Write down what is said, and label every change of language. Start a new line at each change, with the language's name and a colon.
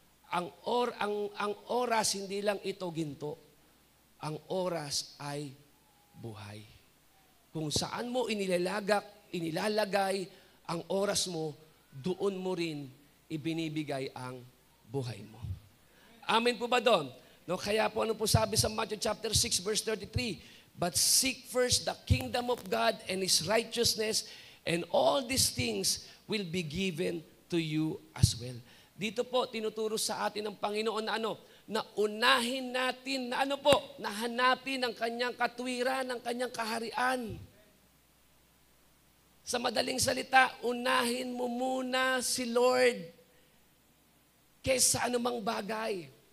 Filipino: Ang oras, hindi lang ito ginto. Ang oras ay buhay. Kung saan mo inilalagay ang oras mo, doon mo rin ibinibigay ang buhay mo. Amen po ba doon? No, kaya po ano po sabi sa
English: Matthew chapter 6 verse 33, but seek first the kingdom of God and His righteousness, and all these things will be given to you as well.
Filipino: Dito po, tinuturo sa atin ng Panginoon na na unahin natin, na hanapin ang kanyang katwiran, ang kanyang kaharian. Sa madaling salita, unahin mo muna si Lord kaysa anumang bagay.